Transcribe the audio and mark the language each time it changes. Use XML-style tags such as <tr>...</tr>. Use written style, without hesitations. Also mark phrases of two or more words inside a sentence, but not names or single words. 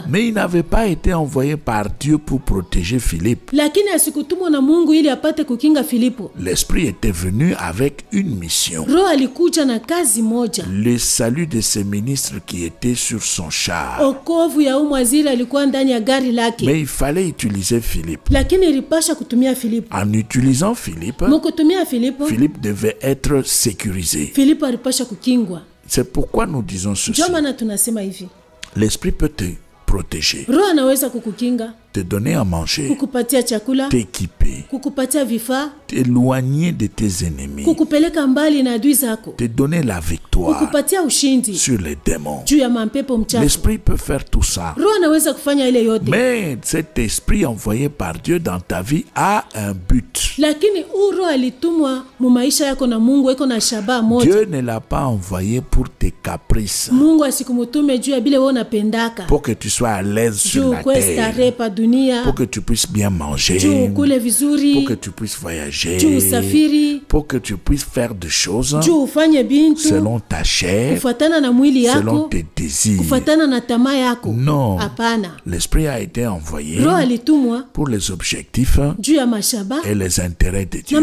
<fr>Mais il n'avait pas été envoyé par Dieu pour protéger Philippe.</fr> <sw>Lakini asikutumwa na Mungu ili apate kukinga Filipo.</sw> <fr>L'Esprit était venu avec une mission.</fr> <sw>Roho alikuja na kazi moja.</sw> <fr>Le salut de ce ministre qui était sur son char.</fr> <sw>Okovu ya mwaziri alikuwa ndani ya gari lake.</sw> <fr>Mais il fallait utiliser Philippe.</fr> <sw>Lakini ilipasha kutumia Filipo.</sw> <fr>En utilisant Philippe.</fr> <sw>Mkutumia Filipo.</sw> <fr>Philippe devait être sécurisé.</fr> <sw>Filipo alipasha kukingwa.</sw> <fr>C'est pourquoi nous disons ceci.</fr> <sw>Jamani tunasema hivi.</sw> <fr>L'Esprit peut te protéger.</fr> <sw>Roho anaweza kukukinga.</sw> <fr>Te donner à manger.</fr> <sw>Kukupatia chakula.</sw> <fr>T'équiper.</fr> <sw>Kukupatia vifaa.</sw> <fr>T'éloigner de tes ennemis.</fr> <sw>Kukupeleka mbali na adui zako.</sw> <fr>Te donner la victoire.</fr> <sw>Kukupatia ushindi.</sw> <fr>Sur les démons.</fr> <sw>Juu ya mapepo mchafu.</sw> <fr>L'Esprit peut faire tout ça.</fr> <sw>Roho anaweza kufanya ile yote.</sw> <fr>Mais cet esprit envoyé par Dieu dans ta vie a un but.</fr> <sw>Lakini Roho alitumwa mu maisha yako na Mungu eko na shabaha moja.</sw> <fr>Dieu ne l'a pas envoyé pour tes caprices.</fr> <sw>Mungu asikumutume juu ya bile wewe unapendaka.</sw> <fr>Pour que tu sois à l'aise sur la terre. pour que tu puisses bien manger, pour que tu puisses voyager, pour que tu puisses faire des choses selon ta chair, selon tes désirs. Non, l'Esprit a été envoyé pour les objectifs et les intérêts de Dieu.</fr>